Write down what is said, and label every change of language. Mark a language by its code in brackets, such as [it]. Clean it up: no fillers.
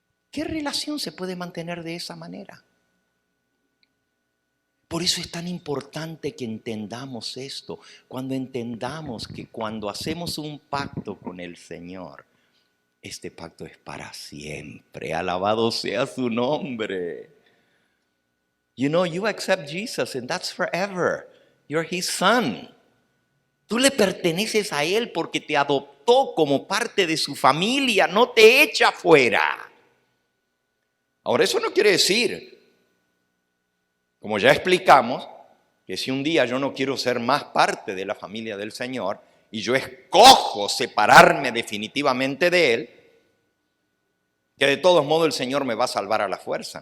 [es] ¿Qué relación se puede mantener de esa manera? Por eso es tan importante que entendamos esto. Cuando entendamos que cuando hacemos un pacto con el Señor, este pacto es para siempre. Alabado sea su nombre. [en] You know, you accept Jesus and that's forever. You're his son. [es] Tú le perteneces a él porque te adoptó como parte de su familia, no te echa fuera. Ahora, eso no quiere decir, como ya explicamos, que si un día yo no quiero ser más parte de la familia del Señor y yo escojo separarme definitivamente de Él, que de todos modos el Señor me va a salvar a la fuerza.